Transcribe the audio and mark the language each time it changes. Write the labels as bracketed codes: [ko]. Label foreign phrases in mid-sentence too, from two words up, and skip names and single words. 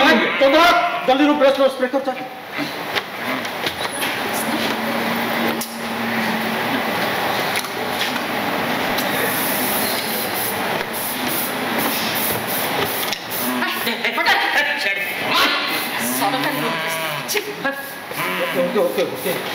[hi] चंद्रा जल्दी [en] room freshener spray [hi] कर चल [or] ସରକାରୀ ରୁମ୍ ଛି [en] okay okay okay